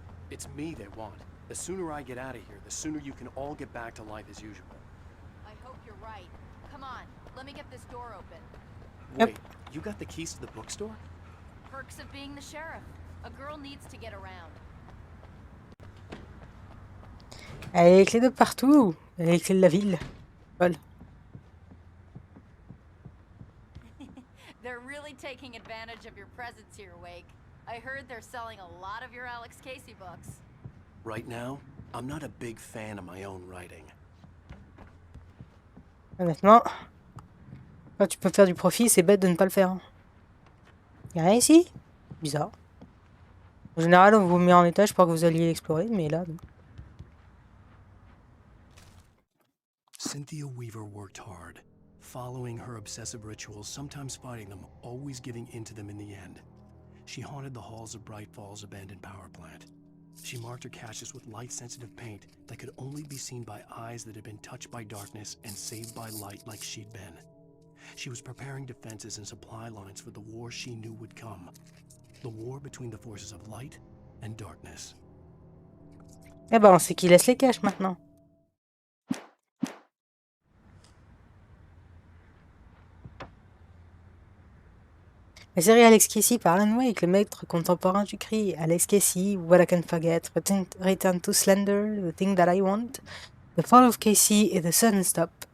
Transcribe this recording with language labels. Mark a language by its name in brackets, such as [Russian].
[English] It's me they want. The sooner I get out of here, the sooner you can all get back to life as usual. I hope you're right. Come on, let me get this door open. Wait, you got the keys to the bookstore? Perks of being the sheriff. A girl needs to get around. [French] Elle a les clés de partout. Elle a les clés de la ville. Voilà. [English] They're really taking advantage of your presence here, Wake. I heard they're selling a lot of your Alex Casey books. Right now, I'm not a big fan of my own writing. [French] Honnêtement, quand tu peux faire du profit, c'est bête de ne pas le faire. Y'a rien ici? Bizarre. En général, on vous met en étage pour que vous alliez explorer, mais là, non. [English] Cynthia Weaver worked hard, following her obsessive rituals, sometimes fighting them, always giving in to them in the end. She haunted the halls of Bright Falls' abandoned power plant. She marked her caches with light-sensitive paint that could only be seen by eyes that had been touched by darkness and saved by light like she'd been. She was preparing defenses and supply lines for the war she knew would come. The war between the forces of light and darkness. [French] Eh ben, on sait qui laisse les caches maintenant. La série Alex Casey par Alan Wake, le maître contemporain du cri. Alex Casey, What I Can Forget, Return to Slender, The Thing That I Want, The Fall of Casey et The Sudden Stop.